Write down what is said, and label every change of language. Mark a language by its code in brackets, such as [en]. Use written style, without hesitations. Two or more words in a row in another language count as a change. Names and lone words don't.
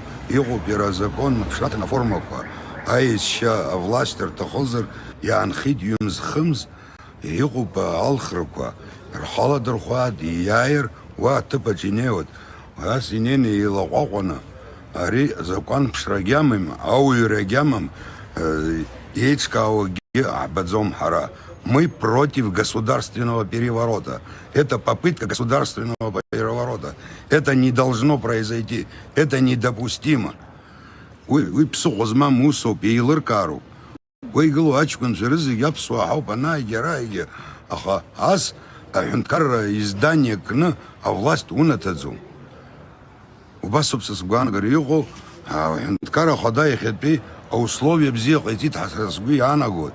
[ab] Иҟоуп иара азакон ԥшратә аформақәа. Аешьа авласть рҭахозар иаанхеит ҩымз-хымз, иҟоуп алхрақәа. Рхала дырхәааит, иааир уа аҭыԥаҿ инеиуеит. Ас инеины еилаҟәаҟәаны ари закәан ԥшрагь амам, ауаҩрагь амам, еиҿкаауагьы ҳбаӡом ҳара. [ru] Мы против государственного переворота. Это попытка государственного переворота. Это не должно произойти. Это недопустимо. [ab] Уи ԥсыхәа змам усоуп, еилыркаароуп. Уеигылоу аҷкәынцәа рызегьы аԥсуаа ҳауп, анааигьы араагьы. Аха ас аҳәынҭқарра издание кны авласть унаҭаӡом. Убасоуп са сгәаанагара иҟоу, аҳәынҭқарра ахада иахьатәи аусловиа бзиа ҟаиҵеит ҳәа сара сгәы иаанагоит.